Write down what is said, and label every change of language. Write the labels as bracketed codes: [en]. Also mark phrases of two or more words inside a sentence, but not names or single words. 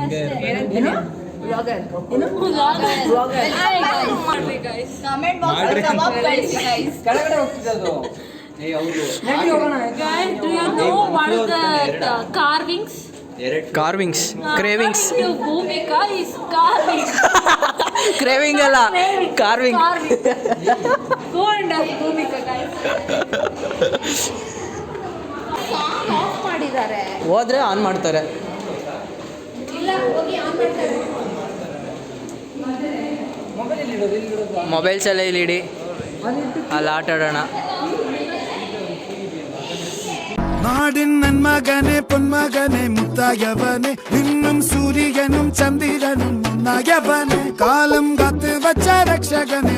[kn] ಕೆಳಗಡೆ ಹೋಗ್ತಿದ್ದು. [en] ಕಾರ್ವಿಂಗ್ಸ್ carvings, cravings. ಭೂಮಿಕಾ is carving. [kn] ಕ್ರೇವಿಂಗ್ ಅಲ್ಲ, ಕಾರ್ವಿಂಗ್. [en] Go and ask ಭೂಮಿಕಾ guys. [kn] ಸಾಂಗ್ ಆಫ್ ಮಾಡಿದ್ದಾರೆ. ಹೋದ್ರೆ ಆನ್ ಮಾಡ್ತಾರೆ. ಇಲ್ಲ, ಹೋಗಿ ಆನ್ ಮಾಡ್ತಾರೆ. ಮೊಬೈಲ್ಸ್ ಎಲ್ಲ ಇಲ್ಲಿ ಇಡಿ, ಅಲ್ಲಿ ಆಟ ಆಡೋಣ. [ml] നാടിൻ നന്മകനെ പൊന്മകനെ മുത്തായവനെ ഇന്നും സൂര്യനും ചന്ദ്രനും ഒന്നായവനെ കാലം കാത്ത് വച്ച രക്ഷകനെ